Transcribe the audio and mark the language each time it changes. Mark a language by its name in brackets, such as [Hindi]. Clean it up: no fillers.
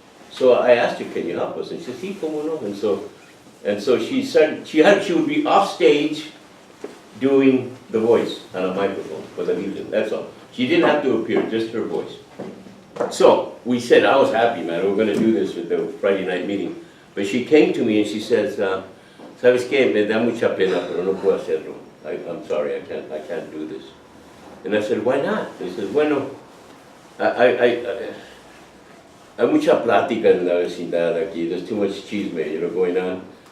[English] So I asked her, can you help us? And she said, [Spanish] sí, cómo no. [English] And so she said she would be off stage doing the voice on a microphone for the music. That's all. She didn't have to appear, just her voice. So we said, I was happy, man. We're going to do this at the Friday night meeting. But she came to me and she says, [Spanish] ¿sabes qué? Me da mucha pena, pero no puedo hacerlo. [English] I'm sorry, I can't do this. And I said, why not? He says, [Spanish] bueno, hay mucha plática en la vecindad aquí. [English] There's too much chisme, you know, going on.